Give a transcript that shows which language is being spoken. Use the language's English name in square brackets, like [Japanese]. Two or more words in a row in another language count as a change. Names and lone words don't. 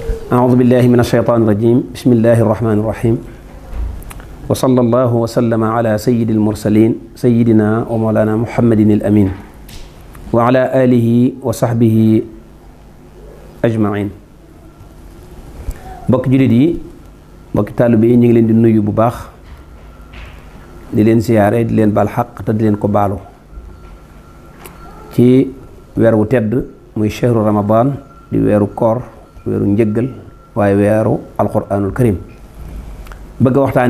[Arabic] أعوذ بالله من الشيطان الرجيم بسم الله الرحمن الرحيم وصلى الله وسلم على سيد المرسلين سيدنا ومولانا محمد الأمين وعلى آله وصحبه أجمعين [Wolof] bokk jullit yi bokk taalibe yi ñu ngi leen di nuyu bu baax di leen siyaare di leen baal xaq te di leen ko baalu ci weer wu tedd muy [Arabic] شهر رمضان [Wolof] di weeru koor weeru njëggal waaye weeru [Arabic] القرآن الكريم [Wolof] bëgg a waxtaan